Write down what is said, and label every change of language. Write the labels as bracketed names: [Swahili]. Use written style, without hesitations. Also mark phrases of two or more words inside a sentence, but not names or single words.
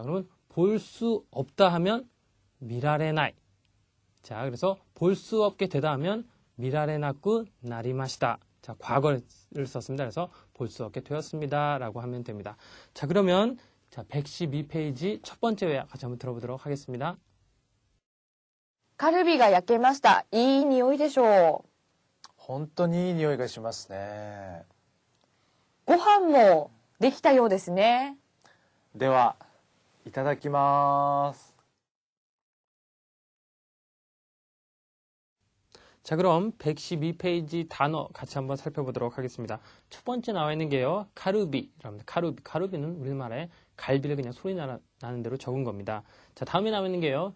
[Korean] 그러면 볼 수 없다 하면 미라레나이. 자, 그래서 볼 수 없게 되다 하면 [Japanese] 見られなくなりました. [Korean] 자, 과거를 썼습니다. 그래서 볼 수 없게 되었습니다. 라고 하면 됩니다. 자, 그러면 자, 112페이지 첫 번째 회화 같이 한번 들어보도록 하겠습니다. [Japanese] カルビが焼けました。いい匂いでしょう。本当にいい匂いがしますね。ご飯もできたようですね。では、いただきます。 [Korean] 자, 그럼 112페이지 단어 같이 한번 살펴보도록 하겠습니다. 첫 번째 나와 있는 게요. 카루비랍니다. 카루비는 우리말에 갈비를 그냥 소리 나는 대로 적은 겁니다. 자, 다음에 나와 있는 게요.